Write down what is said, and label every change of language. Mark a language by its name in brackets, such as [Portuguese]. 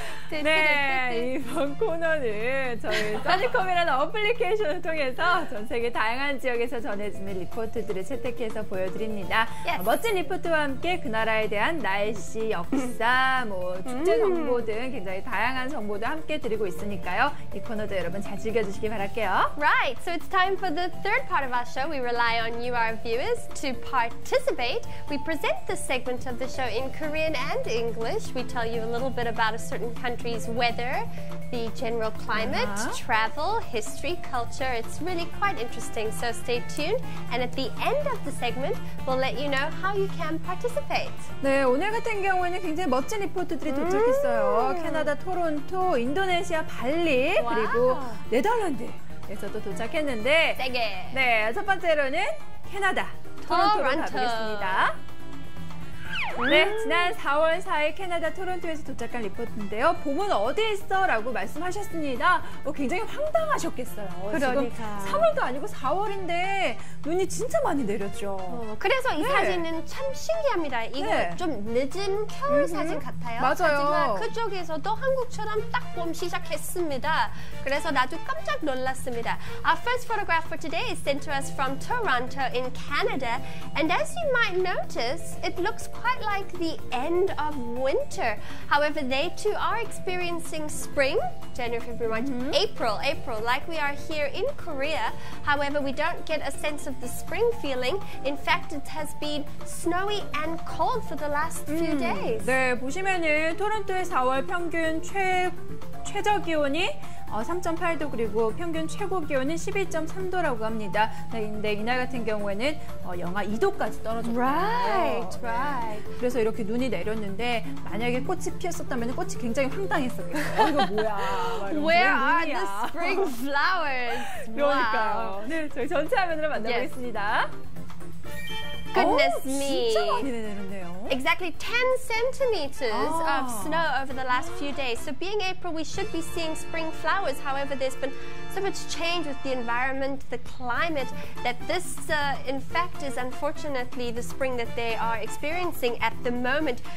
[Korean] 네, 이번 코너는 저희 써니컴이라는 어플리케이션을 통해서 전 세계 다양한 지역에서 전해지는 리포트들을 채택해서 보여드립니다. 멋진 리포트와 함께 그 나라에 대한 날씨, 역사, 축제 정보 등 굉장히 다양한 정보도 함께 드리고 있으니까요. 이 코너도 여러분 잘 즐겨주시기 바랄게요. [English] Right, so it's time for the third part of our show. We rely on you, our viewers, to participate. We present this segment of the show in Korean and English. We tell you a little bit about a certain country's weather, the general climate, travel, history, culture. It's really quite interesting, so stay tuned. And at the end of the segment, we'll let you know how you can participate. [Korean] 네, 오늘 같은 경우에는 굉장히 멋진 리포트들이 도착했어요. 캐나다 토론토, 인도네시아 발리, 그리고 네덜란드에서도 도착했는데 세게. 네, 첫 번째로는 캐나다 토론토로 가보겠습니다. 네, 지난 4월 4일 캐나다 토론토에서 도착한 리포트인데요. 봄은 어디 있어? 라고 말씀하셨습니다. 굉장히 황당하셨겠어요. 그러니까. 지금 3월도 아니고 4월인데 눈이 진짜 많이 내렸죠. 그래서 이 사진은 참 신기합니다. 이거 좀 늦은 겨울 사진 같아요. 맞아요. 하지만 그쪽에서도 한국처럼 딱 봄 시작했습니다. 그래서 나도 깜짝 놀랐습니다. [English] Our first photograph for today is sent to us from Toronto in Canada. And as you might notice, it looks quite like the end of winter. However, they too are experiencing spring, January, February, March, April, like we are here in Korea. However, we don't get a sense of the spring feeling. In fact, it has been snowy and cold for the last few days. [Korean] 네, 보시면은 토론토의 4월 평균 최저 기온이 3.8도 그리고 평균 최고 기온은 12.3도라고 합니다. 근데 이날 같은 경우에는 영하 2도까지 떨어졌거든요. [English] Right. [Korean] 그래서 이렇게 눈이 내렸는데 만약에 꽃이 피었었다면 꽃이 굉장히 황당했었겠어요. 이거 뭐야? [English] Where are the spring flowers? [Korean] 그러니까요. 네, 저희 전체 화면으로 만나보겠습니다. [English] Goodness me. [Korean] 진짜 많이 내렸네요. [English] Exactly 10 centimeters of snow over the last few days. So being April, we should be seeing spring flowers. However, there's been so much change with the environment, the climate, that this, in fact, is unfortunately the spring that they are experiencing at the moment.